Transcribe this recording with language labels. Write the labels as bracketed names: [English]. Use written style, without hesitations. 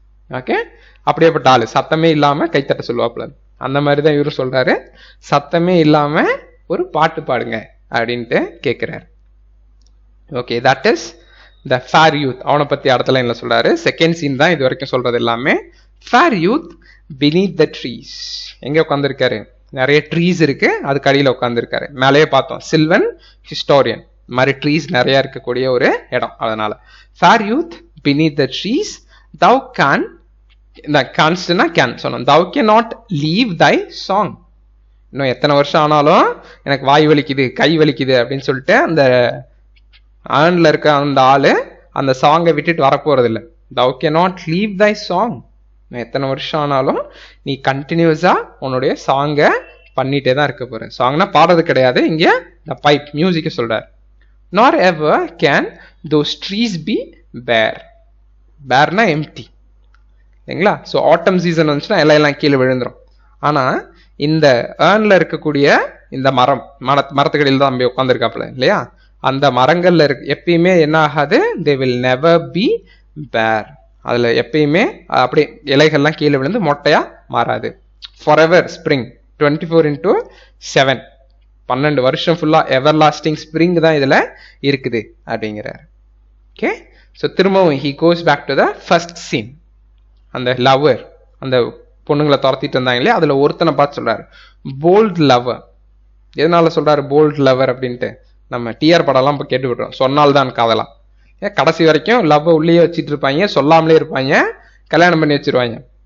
[Tamil] Okay, அப்படியேப்பட்ட ஆளு சத்தமே இல்லாம கை தட்ட சொல்லுவாப்புல. அந்த மாதிரிதான் இவரு சொல்றாரு, சத்தமே இல்லாம ஒரு பாட்டு பாடுங்க அப்படின்ட்டு கேட்கிறாரு. [English] Okay, that is the fair youth. [Tamil] அவனை பத்தி அடுத்த லைன்ல சொல்றாரு. செகண்ட் சீன் தான் இது வரைக்கும் சொல்றது எல்லாமே. [English] Fair youth beneath the trees. [Tamil] எங்க உட்காந்துருக்காரு, நிறைய ட்ரீஸ் இருக்கு, அதுக்கு அடியில் உட்காந்துருக்காரு. மேலேயே பார்த்தோம் சில்வன் ஹிஸ்டோரியன் மாதிரி ட்ரீஸ் நிறைய இருக்கக்கூடிய ஒரு இடம். அதனால [English] fair youth beneath the trees thou can, [Tamil] இந்த கான்ஸ்ட்னா கேன் சொன்னோம். [English] thou cannot leave thy song. [Tamil] இன்னும் எத்தனை வருஷம் ஆனாலும் எனக்கு வாய் வலிக்குது கை வலிக்குது அப்படின்னு சொல்லிட்டு அந்த ஆன்ல இருக்க அந்த ஆளு அந்த சாங்கை விட்டுட்டு வரப்போறது இல்லை. [English] thou cannot leave thy song. [Tamil] எத்தனை வருஷம் ஆனாலும் நீ கண்டினியூஸா உன்னுடைய சாங்கை பண்ணிட்டே தான் இருக்க போற. சாங்னா பாடுறது கிடையாது, இங்க இந்த பைப் மியூசிக்க சொல்றாரு. [English] nor ever can those trees be bare. [Tamil] barனா empty இல்லைங்களா? ஸோ ஆட்டம் சீசன் வந்துச்சுன்னா எல்லாம் கீழே விழுந்துரும். ஆனா இந்த ஏர்ன்ல இருக்கக்கூடிய இந்த மரத்துக்கடியில் தான் நம்பி உட்காந்துருக்காப்புல இல்லையா, அந்த மரங்கள்ல எப்பயுமே என்ன ஆகாது, [English] they will never be bare. [Tamil] அதுல எப்பயுமே அப்படியே இலைகள்லாம் கீழே விழுந்து மொட்டையா மாறாது. [English] forever spring [Tamil] 24/7 12 வருஷம் ஃபுல்லா [English] everlasting spring [Tamil] தான் இதுல இருக்குது அப்படிங்கிறார். [English] okay, so [Tamil] திரும்பவும் [English] he goes back to the first scene. [Tamil] அந்த லவர், அந்த பொண்ணுங்களை துரத்திட்டு இருந்தாங்க இல்லையா, அதுல ஒருத்தனை பார்த்து சொல்றாரு போல்ட் லவர். எதனால சொல்றாரு போல்ட் லவர் அப்படின்ட்டு, நம்ம டிஆர் படம்லாம் இப்போ கேட்டு விடுறோம், சொன்னால்தான் காதலாம். கடைசி வரைக்கும் லவ் உள்ளே வச்சுட்டு இருப்பாங்க, சொல்லாமலே இருப்பாங்க, கல்யாணம் பண்ணி வச்சிருவாங்க.